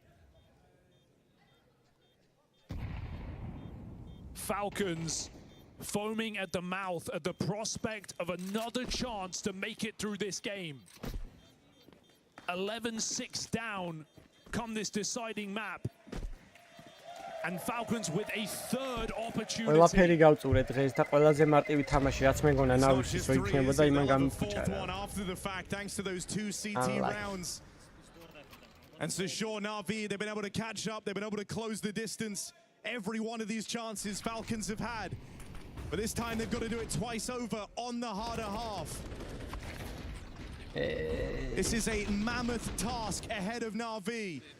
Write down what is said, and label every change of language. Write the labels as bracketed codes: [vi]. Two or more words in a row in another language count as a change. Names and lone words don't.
[en] Falcons foaming at the mouth at the prospect of another chance to make it through this game. 11-6 down come this deciding map. And Falcons with a third opportunity. [ka] ყველაფერი გავწურე დღეს და ყველაზე მარტივი თამაში რაც მეგონა ნავის რო იქნებოდა იმან გამიფუჭარა. [en] And so sure NAVI, they've been able to catch up, they've been able to close the distance. Every one of these chances Falcons have had. But this time they've got to do it twice over on the harder half. This is a mammoth task ahead of NAVI.